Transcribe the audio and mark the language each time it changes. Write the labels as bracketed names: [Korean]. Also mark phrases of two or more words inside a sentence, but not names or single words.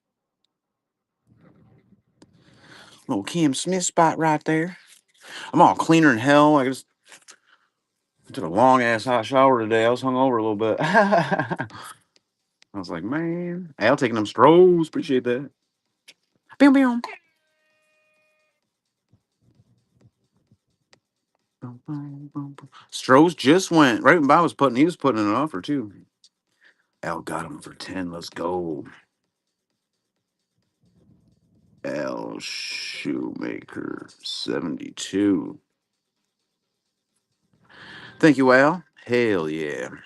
[English] Little Cam Smith spot right there. I'm all cleaner than hell. I just took a long ass hot shower today. I was hungover a little bit. I was like, man, Al taking them strolls. Appreciate that. Bam, bam. Strohs just went right when Bob was putting. He was putting in an offer too. Al got him for 10. Let's go. Al Shoemaker 72. Thank you, Al. Hell yeah.